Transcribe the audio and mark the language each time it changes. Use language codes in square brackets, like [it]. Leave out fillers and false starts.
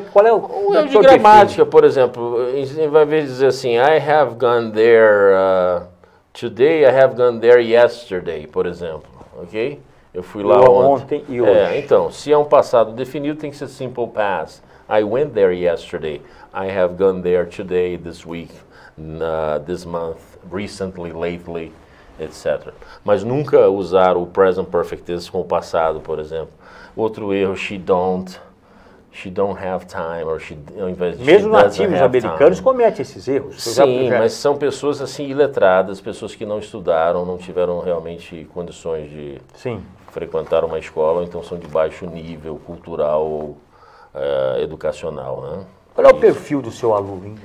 [pt] Qual é o erro de gramática, por exemplo. Ao invés de dizer assim, [en] I have gone there today, I have gone there yesterday, [pt] por exemplo. Ok? Eu fui lá ontem e hoje. Então, se é um passado definido, tem que ser simple past. [en] I went there yesterday. I have gone there today, this week, this month, recently, lately, etc. [pt] Mas nunca usar o present perfect tense com o passado, por exemplo. Outro erro, [en] she don't have time, [pt] ou ao invés de mesmo nativos americanos cometem esses erros. Sim, mas são pessoas assim iletradas, pessoas que não estudaram, não tiveram realmente condições de frequentar uma escola, ou então são de baixo nível cultural ou educacional, né? Qual é o perfil do seu aluno?